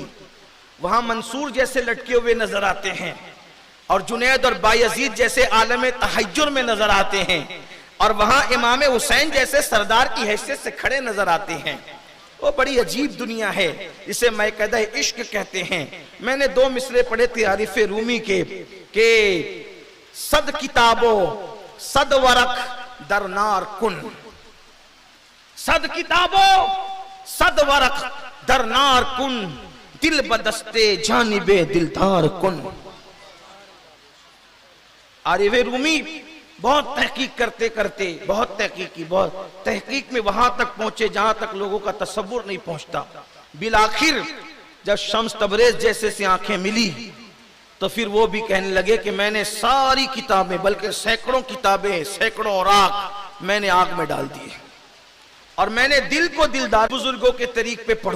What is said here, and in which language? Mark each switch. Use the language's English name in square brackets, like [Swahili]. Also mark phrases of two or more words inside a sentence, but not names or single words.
[Urdu] وہاں منصور جیسے لٹکے ہوئے نظر آتے ہیں، اور جنید اور بایزید جیسے عالم تحیر میں نظر آتے ہیں، اور وہاں امام حسین جیسے سردار کی حیثیت سے کھڑے نظر آتے ہیں. وہ بڑی عجیب دنیا ہے، اسے میکدہ عشق کہتے ہیں. میں نے 2 مصرے پڑھے تھے عارف رومی کے کہ [Persian] صد کتابوں صد ورق در نار کن، صد کتابوں صد ورق در نار کن، دل بدستے جانب دلدار کن. [Urdu] عارف رومی بہت تحقیق کرتے کرتے، بہت تحقیق میں وہاں تک پہنچے جہاں تک لوگوں کا تصور نہیں پہنچتا. بالآخر جب شمس تبریز جیسے سے آنکھیں ملی تو پھر وہ بھی کہنے لگے کہ میں نے ساری کتابیں، بلکہ سینکڑوں کتابیں، سینکڑوں اوراق میں نے آگ میں ڈال دی، اور میں نے دل کو دلدار بزرگوں کے طریق پہ پڑھوں.